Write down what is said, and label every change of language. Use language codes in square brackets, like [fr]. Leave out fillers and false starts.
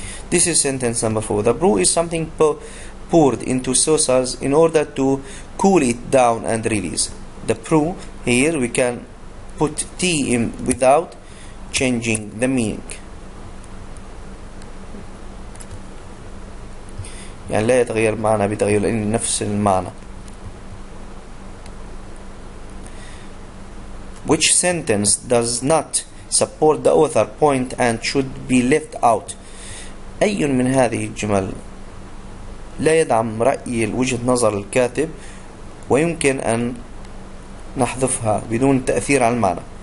[en] This is sentence number 4. The brew is something poured into saucers in order to cool it down and release. The brew, here we can put tea in without changing the meaning. [ar] يعني لا يتغير معنى بتغير لأن نفس المعنى. [en] Which sentence does not support the author point and should be left out? [ar] أي من هذه الجمل لا يدعم رأي وجهة نظر الكاتب ويمكن أن نحذفها بدون تأثير على المعنى.